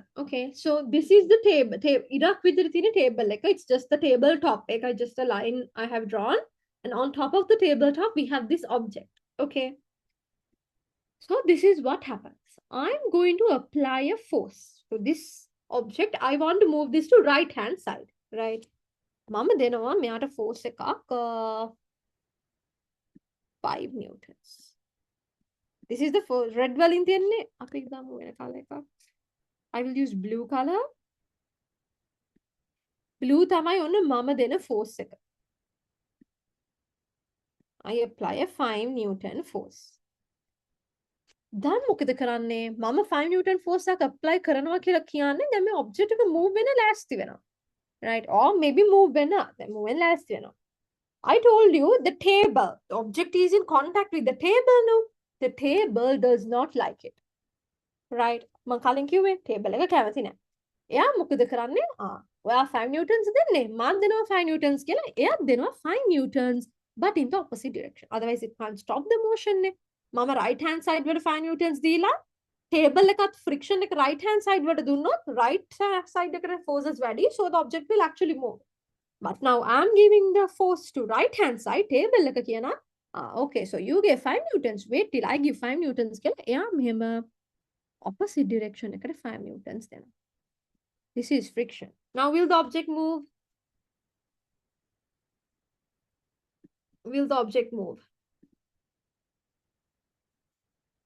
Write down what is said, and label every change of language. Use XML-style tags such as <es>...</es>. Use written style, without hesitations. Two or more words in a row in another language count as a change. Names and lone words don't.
<en>Okay. So this is the table.</en> <si>ඉරක් විතර තියෙන table එක.</si> <en>It's just the table top එක. Just a line I have drawn. And on top of the table top, we have this object. Okay. So this is what happens. I'm going to apply a force to this object. I want to move this to right hand side, right?</en> <si>මම දෙනවා මෙයාට force එකක් 5 newtons.</si> <en>This is the force.</en> <si>Red වලින් තියන්නේ අපි දාමු වෙන color එකක්.</si> <en>I will use blue color.</en> <si>Blue තමයි ඔන්න මම දෙන force එක.</si> <en>I apply a 5 newton force.</en> <si>දැන් මොකද කරන්නේ? මම 5 newton force එකක් apply කරනවා කියලා කියන්නේ දැන් මේ object එක move වෙන ලෑස්ති වෙනවා.</si> <en>Right? Or maybe</en> <si>move වෙන. දැන් move වෙන ලෑස්ති වෙනවා.</si> <en>I told you the table. The object is in contact with the table now. The table does not like it. Right?</en> <si>මම කලින් කිව්වේ table එක කැමති නැහැ. එයා මොකද කරන්නේ? ඔයා 5 newtons දෙන්නේ. මම දෙනවා 5 newtons කියලා. එයා දෙනවා 5 newtons</si> <en>but in the opposite direction. Otherwise it can't stop the motion නේ.</en> <si>මම</si> <en>right hand side</en> <si>වල 5 newtons දීලා table එකත් friction එක</si> <en>right hand side</en> <si>වලට දුන්නොත්</si> <en>right side</en> <si>එකට forces වැඩි,</si> <en>so the object will actually move. But now I'm giving the force to right hand side,</en> <si>table එක කියනවා</si> <en>okay, so you give 5 newtons, wait till I give 5 newtons</en> <si>කියලා එයා මෙහෙම opposite direction එකට 5 newtons දෙනවා.</si> <en>This is friction. Now will the object move? Will the object move?</en>